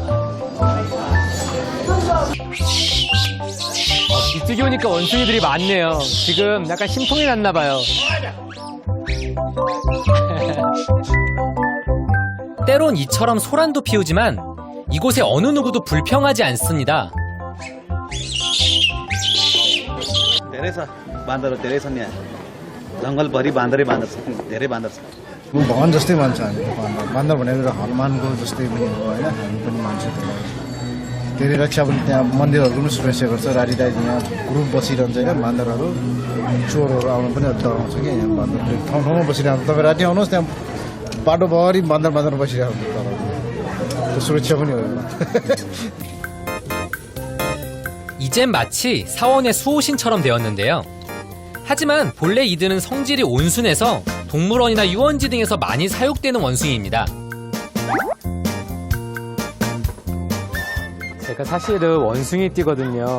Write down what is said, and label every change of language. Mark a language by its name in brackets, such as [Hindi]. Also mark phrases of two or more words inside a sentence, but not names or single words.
[Korean] 이쪽에 오니까 원숭이들이 많네요. 지금 약간 심통이 났나 봐요. 때론 이처럼 소란도 피우지만 이곳에 어느 누구도 불평하지 않습니다. [Nepali] धेरै छ बान्दर धेरै छन् यहाँ जङ्गलभरि बान्दरै बान्दर छ धेरै बान्दर छ भगवान जस्तै मान्छ हामी बान्दर बान्दर भनेर हनुमानको जस्तै पनि हो होइन हामी पनि मान्छौँ त्यसलाई धेरै रक्षा पनि त्यहाँ मन्दिरहरूको पनि सुरक्षा गर्छ राति राति यहाँ ग्रुप बसिरहन्छ होइन बान्दरहरू चोरहरू आउनु पनि डराउँछ कि यहाँ बान्दर ठाउँ ठाउँमा बसिरहेको तपाईँ राति आउनुहोस् त्यहाँ बाटोभरि बान्दर बान्दर बसिरहेको त्यो सुरक्षा पनि हो [Korean] 이젠 마치 사원의 수호신처럼 되었는데요. 하지만 본래 이들은 성질이 온순해서 동물원이나 유원지 등에서 많이 사육되는 원숭이입니다. 제가 사실은 원숭이 띠거든요.